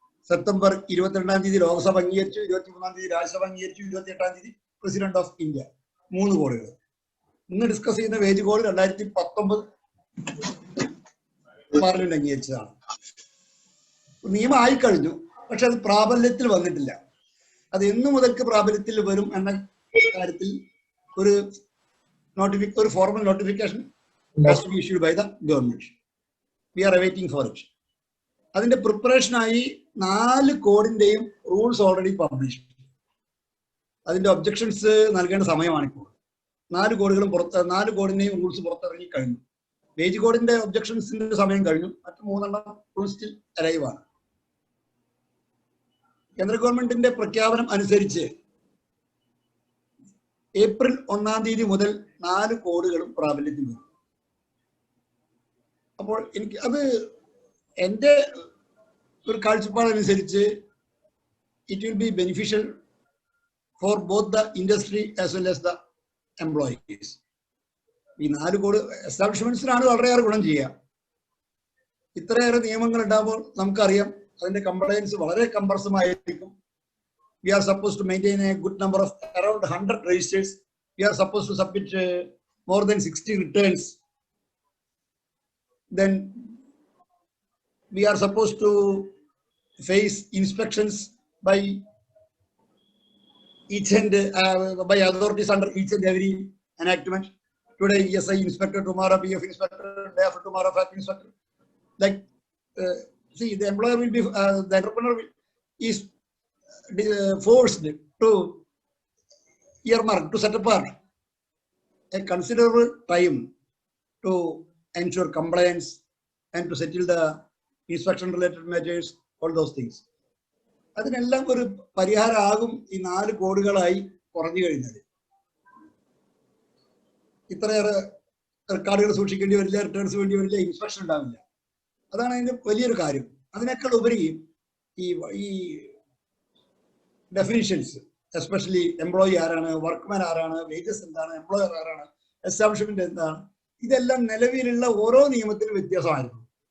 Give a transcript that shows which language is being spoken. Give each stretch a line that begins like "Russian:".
Malayalam: September 22-ാം തീയതി ലോക്സഭ അംഗീകരിച്ചു, 23-ാം തീയതി രാജ്യസഭ അംഗീകരിച്ചു, 28-ാം തീയതി പ്രസിഡന്റ് ഓഫ് ഇന്ത്യ. 3 കോഡുകൾ. ഇന്ന് ഡിസ്കസ് ചെയ്യുന്ന വേജ് കോഡ് 2019 പാർലമെന്റ് അംഗീകരിച്ചതാണ്. നിയമം ആയിക്കഴിഞ്ഞു, പക്ഷെ അത് പ്രാബല്യത്തിൽ വന്നിട്ടില്ല. അത് എന്നു മുതൽക്ക് പ്രാബല്യത്തിൽ വരും എന്ന കാര്യത്തിൽ ഒരു
English: formal notification has to be issued by the government. We are awaiting for it.
Malayalam: അതിന്റെ പ്രിപ്പറേഷൻ ആയി 4 കോഡിന്റെയും റൂൾസ് ഓൾറെഡി പബ്ലിഷ്. അതിന്റെ ഒബ്ജക്ഷൻസ് നൽകേണ്ട സമയമാണ് ഇപ്പോൾ. 4 കോഡിന്റെയും റൂൾസ് പുറത്തിറങ്ങി കഴിഞ്ഞു. വേജ് കോഡിന്റെ ഒബ്ജക്ഷൻസിന്റെ സമയം കഴിഞ്ഞു. മറ്റു 3 റൂൾസ് സ്റ്റിൽ അലൈവ് ആണ്. കേന്ദ്ര ഗവൺമെന്റിന്റെ പ്രഖ്യാപനം അനുസരിച്ച് ഏപ്രിൽ 1-ാം തീയതി മുതൽ 4 കോഡുകളും പ്രാബല്യത്തിൽ വരും. അപ്പോൾ എനിക്ക് അത് എൻ്റെ ഒരു കാഴ്ചപ്പാടനുസരിച്ച്
English: It will be beneficial for both the industry as well as the employees.
Malayalam: ഈ 4 കോഡ് എസ്റ്റാബ്ലിഷ്മെന്റ്സിനാണ് വളരെയേറെ ഗുണം ചെയ്യുക. ഇത്രയേറെ നിയമങ്ങൾ ഉണ്ടാകുമ്പോൾ നമുക്കറിയാം അതിന്റെ കംപ്ലയൻസ് വളരെ കമ്പർസമായിരിക്കും.
English: We are supposed to maintain a good number of around 100 registers. We are supposed to submit more than 60 returns. Then we are supposed to face inspections by each and by authorities under each and every enactment. Today ESI inspector, tomorrow PF inspector, day after tomorrow factory inspector. Like see, the employer will be the entrepreneur is forced to earmark, to set apart a considerable time to ensure compliance and to settle the inspection related matters, all those things.
Malayalam: അതിനെല്ലാം ഒരു പരിഹാരമാകും ഈ 4 കോഡുകളായി കുറഞ്ഞു കഴിഞ്ഞാൽ. ഇത്രയേറെ റെക്കോർഡുകൾ സൂക്ഷിക്കേണ്ടി വരില്ല, returns വേണ്ടി വരില്ല, ഇൻസ്പെക്ഷൻ ഉണ്ടാവില്ല. അതാണ് അതിന്റെ വലിയൊരു കാര്യം. അതിനേക്കാൾ ഉപരി ഈ ഡെഫിനിഷൻസ്, എസ്പെഷ്യലി എംപ്ലോയി ആരാണ്, വർക്ക്മാൻ ആരാണ്, വേജസ് എന്താണ്, എംപ്ലോയർ ആരാണ്, എസ്റ്റാബ്ലിഷ്മെന്റ് എന്താണ്, ഇതെല്ലാം നിലവിലുള്ള ഓരോ നിയമത്തിലും വ്യത്യാസമായിരുന്നു.